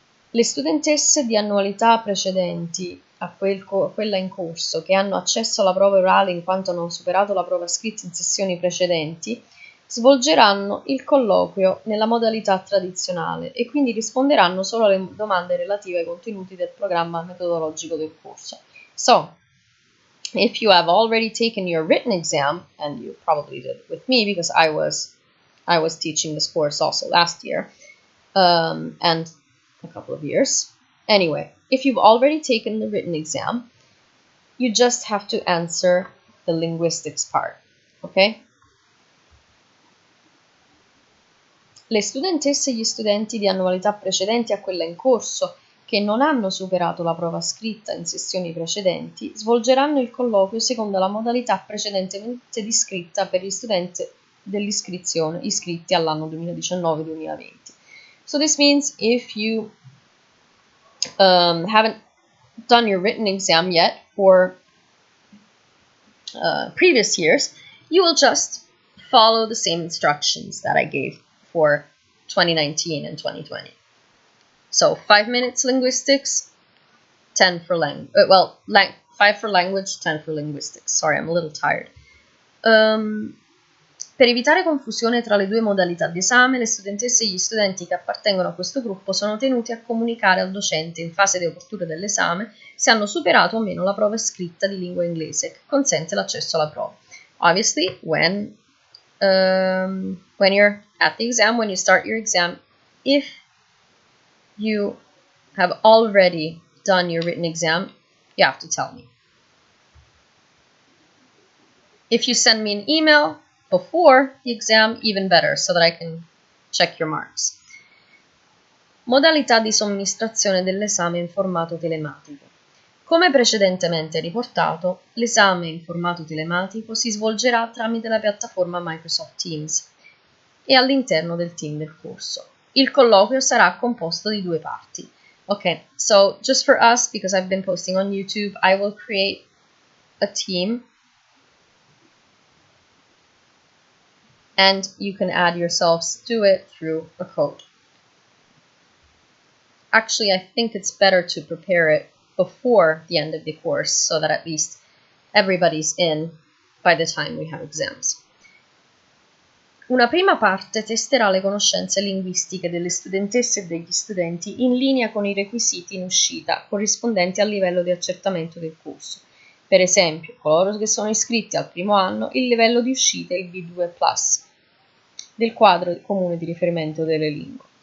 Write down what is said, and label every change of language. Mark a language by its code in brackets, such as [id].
[it] Le studentesse di annualità precedenti a quella in corso che hanno accesso alla prova orale in quanto hanno superato la prova scritta in sessioni precedenti svolgeranno il colloquio nella modalità tradizionale e quindi risponderanno solo alle domande relative ai contenuti del programma metodologico del corso. [en] So, if you have already taken your written exam, and you probably did with me because I was teaching this course also last year, and a couple of years. Anyway, if you've already taken the written exam, you just have to answer the linguistics part, okay? [it] Le studentesse e gli studenti di annualità precedenti a quella in corso che non hanno superato la prova scritta in sessioni precedenti svolgeranno il colloquio secondo la modalità precedentemente descritta per gli studenti dell'iscrizione iscritti all'anno 2019-2020. [en] So this means if you haven't done your written exam yet for previous years, you will just follow the same instructions that I gave for 2019 and 2020. So 5 minutes linguistics, 10 for 5 for language, 10 for linguistics. Sorry, I'm a little tired. [it] Per evitare confusione tra le due modalità di esame, le studentesse e gli studenti che appartengono a questo gruppo sono tenuti a comunicare al docente in fase di apertura dell'esame se hanno superato o meno la prova scritta di lingua inglese che consente l'accesso alla prova. [en] Obviously, when you're at the exam, when you start your exam, if you have already done your written exam, you have to tell me. If you send me an email before the exam, even better, so that I can check your marks. [it] Modalità di somministrazione dell'esame in formato telematico. Come precedentemente riportato, l'esame in formato telematico si svolgerà tramite la piattaforma Microsoft Teams e all'interno del team del corso. Il colloquio sarà composto di 2 parti. [en] Okay, so just for us, because I've been posting on YouTube, I will create a team and you can add yourselves to it through a code. Actually, I think it's better to prepare it before the end of the course so that at least everybody's in by the time we have exams. [it] Una prima parte testerà le conoscenze linguistiche delle studentesse e degli studenti in linea con i requisiti in uscita corrispondenti al livello di accertamento del corso. Per esempio, coloro che sono iscritti al primo anno, il livello di uscita è il B2+, del quadro comune di riferimento delle lingue.